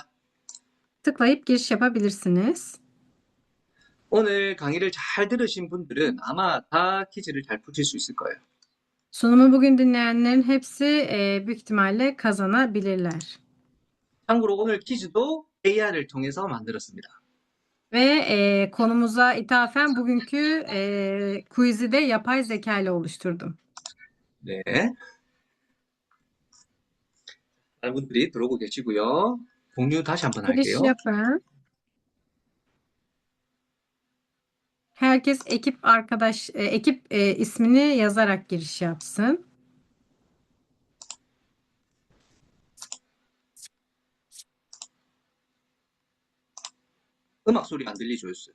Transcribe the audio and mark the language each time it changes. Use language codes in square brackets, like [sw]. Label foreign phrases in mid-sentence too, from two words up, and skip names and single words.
[tr] Tıklayıp giriş yapabilirsiniz. [ko] 오늘 강의를 잘 들으신 분들은 아마 다 퀴즈를 잘 푸실 수 있을 거예요. [tr] Sunumu bugün dinleyenlerin hepsi büyük ihtimalle kazanabilirler. [ko] 참고로 오늘 퀴즈도 AR을 통해서 만들었습니다. [tr] Ve konumuza ithafen bugünkü quiz'i de yapay zeka ile oluşturdum. [ko] 네. 많은 분들이 들어오고 계시고요. 공유 다시 한번 [tr] Giriş [ko] 할게요. [tr] yapın. Herkes ekip ismini yazarak giriş yapsın. [ko] 음악 소리 안 들리죠, 요스?